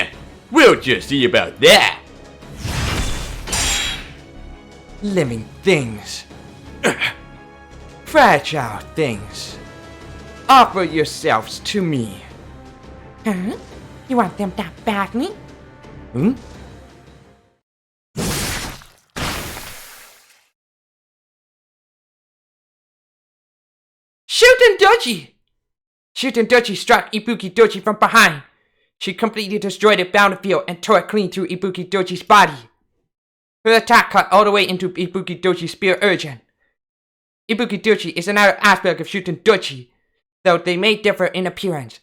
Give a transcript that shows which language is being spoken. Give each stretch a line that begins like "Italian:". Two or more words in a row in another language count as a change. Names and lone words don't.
English: We'll just see about that. Living things. Fragile things. Offer yourselves to me. Huh? You want them that badly? Hmm? Shuten Dochi! Shuten Dochi struck Ibuki Dochi from behind. She completely destroyed the boundary field and tore it clean through Ibuki Dochi's body. Her attack cut all the way into Ibuki Dochi's spirit urchin. Ibuki Dochi is another aspect of Shuten Dochi, though they may differ in appearance.